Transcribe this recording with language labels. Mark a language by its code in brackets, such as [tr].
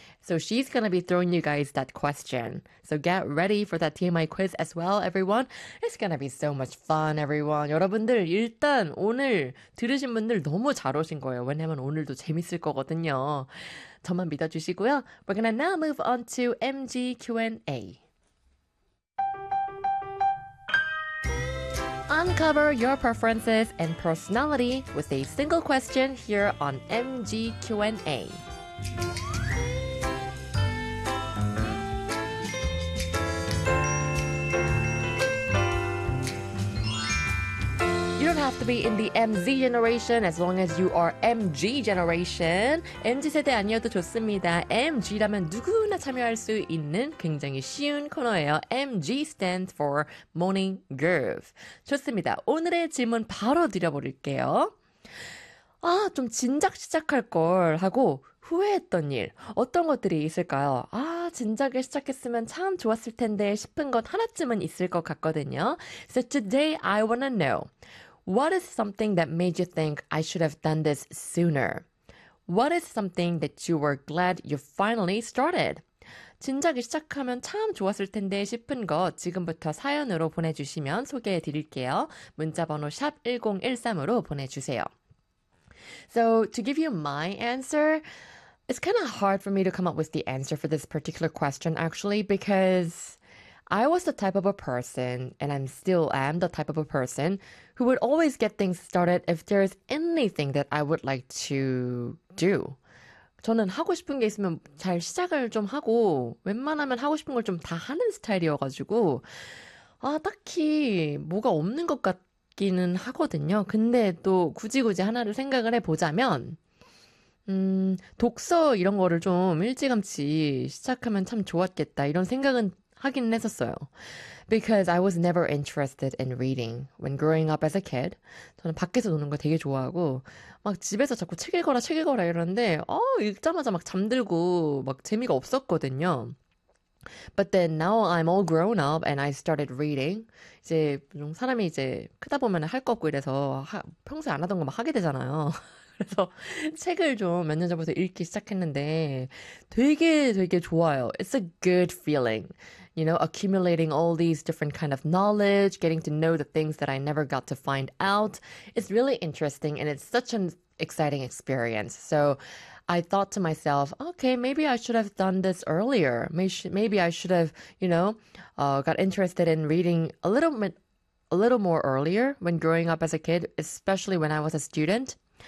[en] So she's going to be throwing you guys that question. So get ready for that TMI quiz as well, everyone. It's going to be so much fun, everyone. [ko] 여러분들, 일단 오늘 들으신 분들 너무 잘 오신 거예요. 왜냐면 오늘도 재밌을 거거든요. 저만 믿어주시고요. [en] We're going to now move on to MG Q&A. Uncover your preferences and personality with a single question here on MG Q&A. You don't have to be in the MZ generation as long as you are MG generation. [ko] MZ세대 아니어도 좋습니다. MG라면 누구나 참여할 수 있는 굉장히 쉬운 코너예요. [en] MG stands for Morning Groove. [ko] 좋습니다. 오늘의 질문 바로 드려볼게요. 아, 좀 진작 시작할 걸 하고 후회했던 일, 어떤 것들이 있을까요? 아, 진작에 시작했으면 참 좋았을 텐데 싶은 것 하나쯤은 있을 것 같거든요. [en] So today I want to know, what is something that made you think I should have done this sooner? What is something that you were glad you finally started? [ko] 진작에 시작하면 참 좋았을 텐데 싶은 것 지금부터 사연으로 보내주시면 소개해 드릴게요. 문자번호 샵1013으로 보내주세요. [en] So, to give you my answer, it's kind of hard for me to come up with the answer for this particular question, actually, because I was the type of a person, and I still am the type of a person, who would always get things started if there's anything that I would like to do. [ko] 저는 하고 싶은 게 있으면 잘 시작을 좀 하고, 웬만하면 하고 싶은 걸 좀 다 하는 스타일이어가지고, 아, 딱히 뭐가 없는 것 같아. 기는 하거든요. 근데 또 굳이 하나를 생각을 해보자면 독서 이런 거를 좀 일찌감치 시작하면 참 좋았겠다 이런 생각은 하긴 했었어요. [en] Because I was never interested in reading when growing up as a kid. [ko] 저는 밖에서 노는 거 되게 좋아하고 막 집에서 자꾸 책 읽어라 책 읽어라 이러는데 읽자마자 막 잠들고 막 재미가 없었거든요. [en] But then now I'm all grown up and I started reading. [ko] 이제 좀 사람이 이제 크다 보면 할 거 없고 이래서 평소에 안 하던 거 막 하게 되잖아요. 그래서 책을 좀 몇 년 전부터 읽기 시작했는데 되게 되게 좋아요. [en] It's a good feeling. You know, accumulating all these different kind of knowledge, getting to know the things that I never got to find out. It's really interesting and it's such an exciting experience. So I thought to myself, okay, maybe I should have done this earlier. Maybe I should have, you know, got interested in reading a little more earlier when growing up as a kid, especially when I was a student.